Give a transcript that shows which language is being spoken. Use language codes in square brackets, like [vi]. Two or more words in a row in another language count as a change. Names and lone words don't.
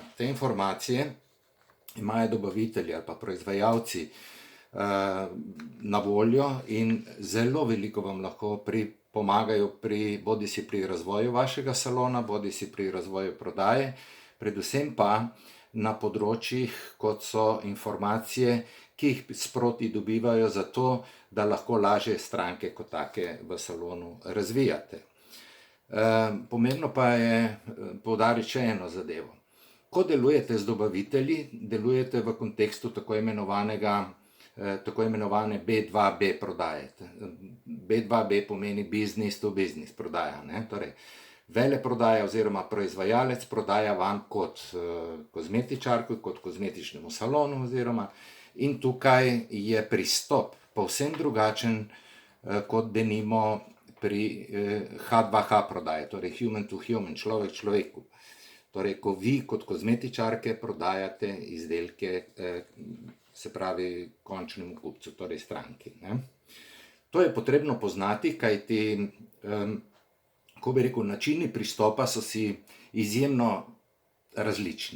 [sl] Te informacije imajo dobavitelji ali pa proizvajalci na voljo in zelo veliko vam lahko pomagajo bodisi pri razvoju vašega salona, bodisi pri razvoju prodaje, predvsem pa na področjih, kot so informacije, ki jih sproti dobivajo zato, da lahko lažje stranke kot take v salonu razvijate. Pomembno pa je poudariti še eno zadevo. Ko delujete z dobavitelji, delujete v kontekstu tako imenovane B2B prodaje. B2B pomeni [en] business to business [sl] prodaja, ne? Torej, veleprodaja oziroma proizvajalec prodaja vam kot kozmetičarki, kot kozmetičnemu salonu oziroma, in tukaj je pristop povsem drugačen kot denimo pri H2H prodaji, torej [en] human to human, [sl] človek človeku. Torej, ko vi kot kozmetičarke prodajate izdelke, se pravi končnemu kupcu, torej stranki, ne? To je potrebno poznati, kajti ko bi rekel, načini pristopa so si izjemno različni.